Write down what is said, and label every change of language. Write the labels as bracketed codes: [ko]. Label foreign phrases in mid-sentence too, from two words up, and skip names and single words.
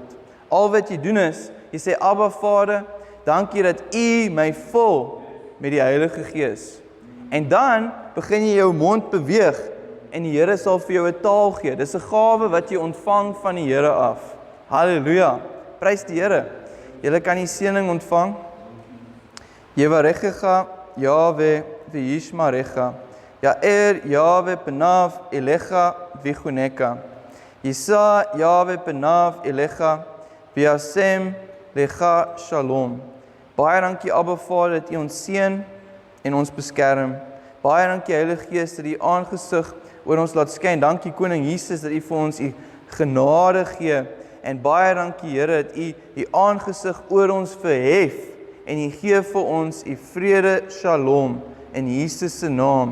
[af] Al wat jy doen is, jy sê Abba Vader, dankie dat U my vul met die Heilige Gees. En dan begin jy jou mond beweeg en die Here sal vir jou 'n taal gee. Dis 'n gawe wat jy ontvang van die Here af. Halleluja. Prys die Here. Julle kan die seëning ontvang. [he] יברכך יהוה וישמרך. יאר יהוה פניו אליך ויחנך. ישא יהוה פניו אליך וישם לך שלום. [af] Baie dankie Abba Vader dat U ons seën en ons beskerm. Baie dankie Heilige Gees dat U aangesig oor ons laat skyn. Dankie Koning Jesus dat U vir ons U genade gee. En baie dankie Here dat U U aangesig oor ons verhef en U gee vir ons U vrede, shalom, in Jesus se naam.